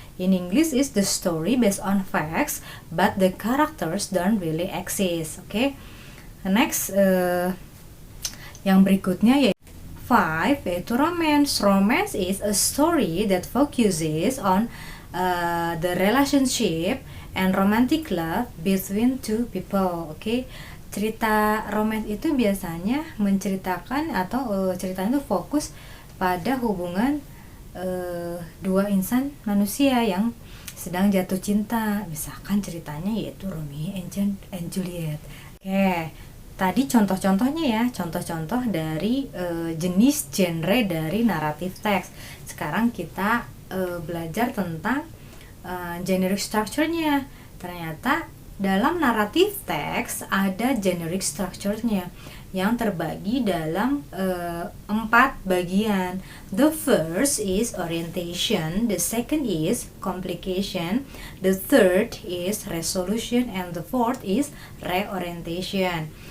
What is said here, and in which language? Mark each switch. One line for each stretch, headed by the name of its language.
English: In English is the story based on facts but the characters don't really exist, okay.
Indonesian: Next, yang berikutnya yaitu 5, yaitu romance.
English: Romance is a story that focuses on the relationship and romantic love between two people, okay.
Indonesian: Cerita romance itu biasanya menceritakan atau ceritanya itu fokus pada hubungan dua insan manusia yang sedang jatuh cinta. Misalkan ceritanya yaitu Romeo and Juliet. Oke, tadi contoh-contohnya ya, contoh-contoh dari jenis genre dari naratif teks. Sekarang kita belajar tentang generic structure-nya. Ternyata dalam narrative text ada generic structure-nya yang terbagi dalam 4 bagian.
English: The first is orientation, the second is complication, the third is resolution, and the fourth is reorientation.